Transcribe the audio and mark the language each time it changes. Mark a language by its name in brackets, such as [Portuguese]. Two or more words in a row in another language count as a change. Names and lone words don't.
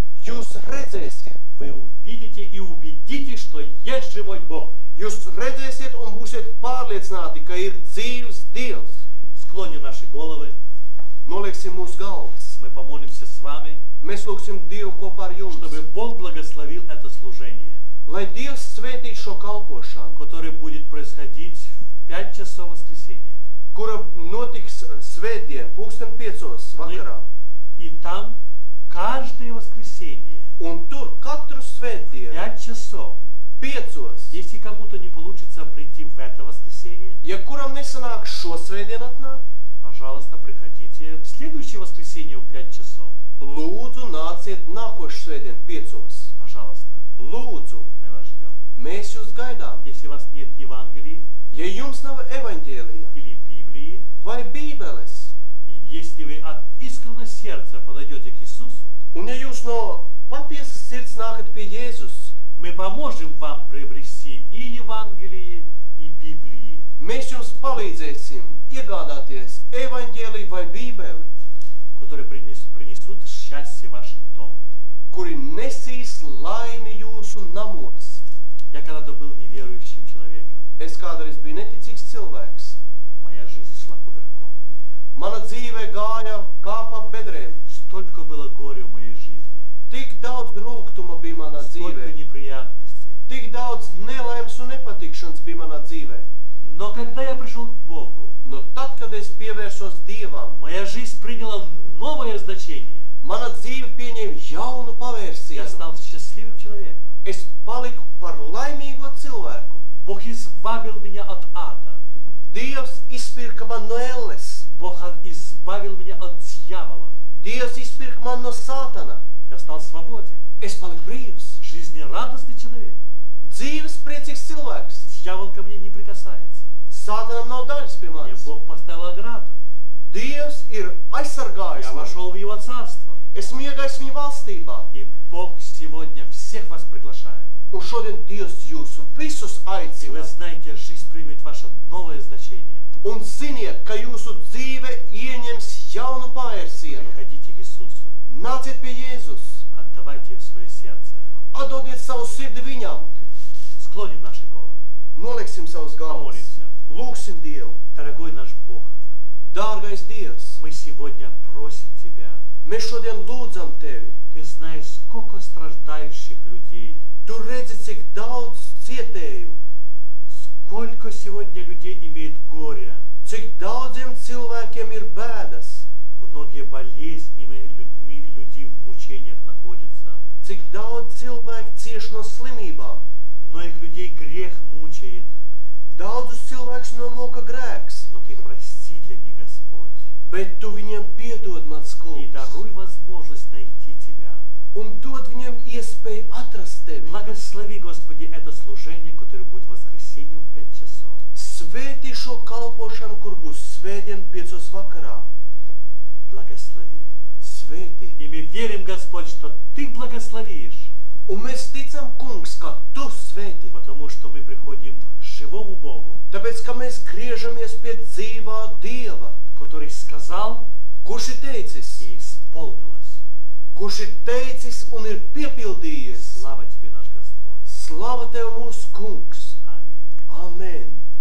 [Latvian] Jūs redzēsiet. [Russian] Вы увидите и убедитесь, что есть живой Бог. [Latvian] Jūs redzēsiet un būsiet pārliecināti, ka ir dzīvs Dievs. [Russian] Склоним наши головы. [Latvian] Noliksim mūsu galvas. [Russian] Мы помолимся с вами, [Latvian] Mēs lūgsim Dievu kopā ar jums. [Russian] чтобы Бог благословил это служение, [Latvian] Lai Dievs svētī šo kalpošanu, [Russian] которое будет происходить в 5 часов воскресенья. [Latvian] kura notiks svētdien, 5:00 vakarā. [Russian] И там каждое воскресенье, [Latvian] Un tur katru svētdienu, [Russian] 5 часов, [Latvian] 5:00. [Russian] если кому-то не получится прийти в это воскресенье, [Latvian] Ja kuram nesanāk šo svētdienu atnāk, [Russian] пожалуйста, приходите в следующее воскресенье в 5 часов. [Latvian] lūdzu nāciet nākošu svētdienu 5:00. [Russian] Пожалуйста, [Latvian] Lūdzu, [Russian] мы вас ждем. [Latvian] mēs jūs gaidām. [Russian] Если у вас нет Евангелии [Latvian] Ja jums nav evaņģēlija [Russian] или Библии, [Latvian] vai bībeles, [Russian] и если вы от искреннего сердца подойдете к Иисусу, [Latvian] un ja jūs no patiesas sirds nākat pie Jēzus, [Russian] мы поможем вам приобрести и Евангелие, и Библии. [Latvian] mēs jums palīdzēsim iegādāties evaņģēliju vai bībeli, [Russian] которые принесут счастье в ваш дом. [Latvian] kuri nesīs laimi jūsu namos. [Russian] Я когда-то был неверующим человеком. [Latvian] Es kādreiz biju neticīgs cilvēks. [Russian] Моя жизнь шла кувырком. [Latvian] Mana dzīve gāja kā pa bedrēm. [Russian] Столько было горя в моей жизни. [Latvian] Tik daudz rūgtuma bija manā [Russian] Столько [Latvian] dzīvē. [Russian] неприятностей. [Latvian] Tik daudz nelaimes un nepatikšanas bija manā dzīvē. [Russian] Но когда я пришел к Богу, [Latvian] No tad, kad es pievērsos Dievam, [Russian] моя жизнь приняла новое значение. [Latvian] mana dzīve pieņēma jaunu [Russian] Я [Latvian] pavērsienu. [Russian] стал счастливым человеком. [Latvian] Es paliku par laimīgo cilvēku. [Russian] Бог избавил меня от ада. [Latvian] Dievs izpirka man no elles. [Russian] Бог избавил меня от дьявола. [Latvian] Dievs izpirka man no sātana. [Russian] Я стал свободен. [Latvian] Es paliku brīvs. [Russian] Жизнерадостный человек. [Latvian] Dzīves priecīgs cilvēks. [Russian] Дьявол ко мне не прикасается. [Latvian] Sātanam nav daļas pie [Russian] Мне [Latvian] manis. [Russian] Бог поставил ограду. [Latvian] Dievs ir aizsargājis [Russian] Я [Latvian] mani. [Russian] вошел в Его царство. [Latvian] Esmu iegājis viņa valstībā. [Russian] И Бог сегодня всех вас приглашает. [Latvian] Un šodien Dievs jūs visus [Russian] И вы [Latvian] aicina. [Russian] знаете, жизнь примет ваше новое значение. [Latvian] Un ziniet, ka jūsu dzīve ieņems jaunu pavērsienu. [Russian] Приходите к Иисусу. [Latvian] Nāciet pie Jēzus. [Russian] Отдавайте свое сердце. [Latvian] Atdodiet savu sirdi viņam. [Russian] Склоним наши головы. [Latvian] Noliksim savus galvas. [Russian] Помолимся. [Latvian] Lūksim Dievu. [Russian] Дорогой наш Бог, [Latvian] Dārgais Dievs, [Russian] мы сегодня просим Тебя. [Latvian] mēs šodien lūdzam Tevi. [Russian] Ты знаешь, сколько страждающих людей. [Latvian] Tu redzi, cik daudz cietēju, [Russian] Сколько сегодня людей имеет горя. [Latvian] cik daudziem cilvēkiem ir bēdas, [Russian] Многие болезнями люди в мучениях находятся. [Latvian] cik daudz cilvēku cieš no slimībām. [Russian] Многих людей грех мучает. [Latvian] Daudzus cilvēkus nomoka grēks, [Russian] Но Ты прости для них, Господь. [Latvian] bet Tu viņiem piedod, mans [Russian] И [Latvian] kungs, [Russian] даруй возможность найти Тебя. [Latvian] un dod viņiem iespēju atrast Tevi. [Russian] Благослови, Господи, это служение, которое будет в воскресенье в 5 часов. [Latvian] Svētī šo kalpošanu, kur būs svētdien 5 vakarā. [Russian] Благослови. [Latvian] Svētī. [Russian] И мы верим, Господь, что Ты благословишь. [Latvian] Un mēs ticam, kungs, ka Tu svētī. [Russian] Потому что мы приходим к живому Богу, [Latvian] Tāpēc, ka mēs griežamies pie dzīvā Dieva, [Russian] который сказал [Latvian] kurš ir teicis, [Russian] и исполнилось. [Latvian] kurš ir teicis un ir piepildījies. [Russian] Слава Тебе, наш Господь. [Latvian] Slava Tev, mūsu kungs! [Russian] Аминь. [Latvian] Amen!